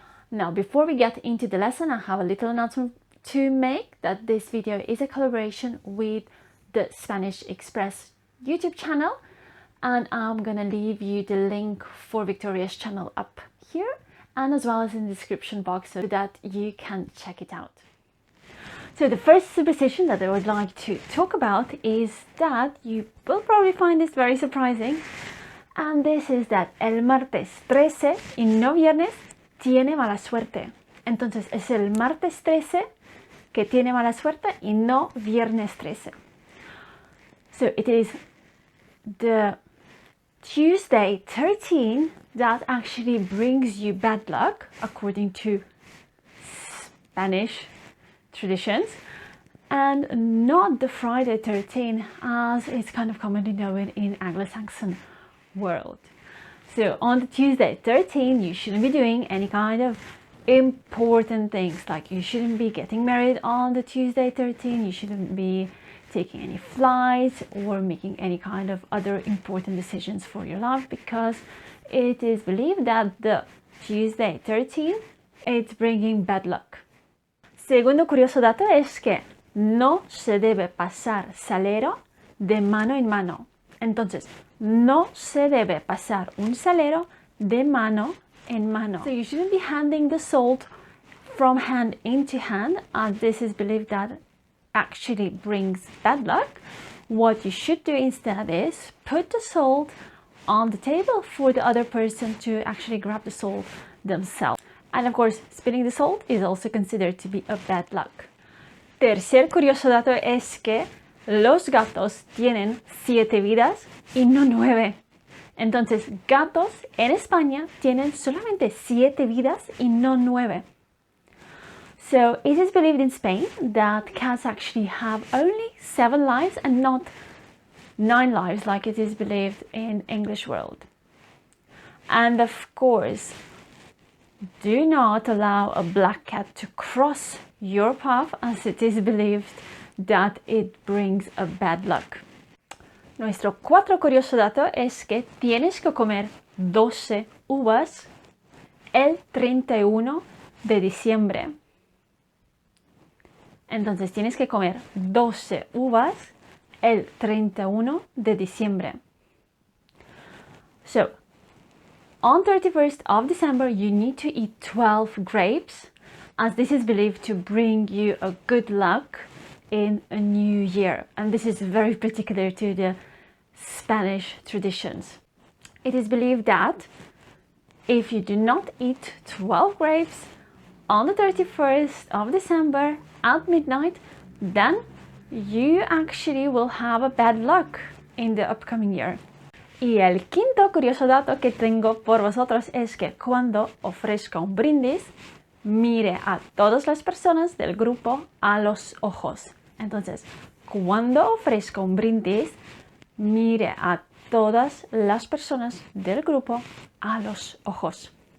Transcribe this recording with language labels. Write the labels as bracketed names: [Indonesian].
[English] Now, before we get into the lesson, I have a little announcement to make that this video is a collaboration with the Spanish Express YouTube channel, and I'm gonna leave you the link for Victoria's channel up here and as well as in the description box so that you can check it out. So the first superstition that I would like to talk about is that you will probably find this very surprising, and this is that [Spanish] el martes 13 y no viernes tiene mala suerte. Entonces es el martes 13 que tiene mala suerte y no viernes 13. [English] So it is the Tuesday 13 that actually brings you bad luck according to Spanish traditions, and not the Friday 13 as it's kind of commonly known in Anglo-Saxon world. So on the Tuesday 13 you shouldn't be doing any kind of important things, like you shouldn't be getting married on the Tuesday 13, you shouldn't be taking any flights or making any kind of other important decisions for your life, because it is believed that the Tuesday 13 it's bringing bad luck. [Spanish] Segundo curioso dato es que no se debe pasar salero de mano en mano. Entonces, no se debe pasar un salero de mano en mano. [English] So you shouldn't be handing the salt from hand into hand, as this is believed that actually brings bad luck. What you should do instead is put the salt on the table for the other person to actually grab the salt themselves. And of course, spilling the salt is also considered to be a bad luck. [Spanish] Tercer curioso dato es que los gatos tienen 7 vidas y no 9. Entonces, gatos en España tienen solamente 7 vidas y no 9. [English] So, it is believed in Spain that cats actually have only 7 lives and not 9 lives like it is believed in English world. And of course, do not allow a black cat to cross your path, as it is believed that it brings a bad luck. [Spanish] Nuestro cuarto curioso dato es que tienes que comer 12 uvas el 31 de diciembre. Entonces tienes que comer 12 uvas el 31 de diciembre. [English] So, on 31st of December, you need to eat 12 grapes, as this is believed to bring you a good luck in a new year. And this is very particular to the Spanish traditions. It is believed that if you do not eat 12 grapes on the 31st of December at midnight, then you actually will have a bad luck in the upcoming year. [Spanish] Y el quinto curioso dato que tengo por vosotros es que cuando ofrezca un brindis, mire a todas las personas del grupo a los ojos. Entonces, cuando ofrezca un brindis, mire a todas las personas del grupo a los ojos.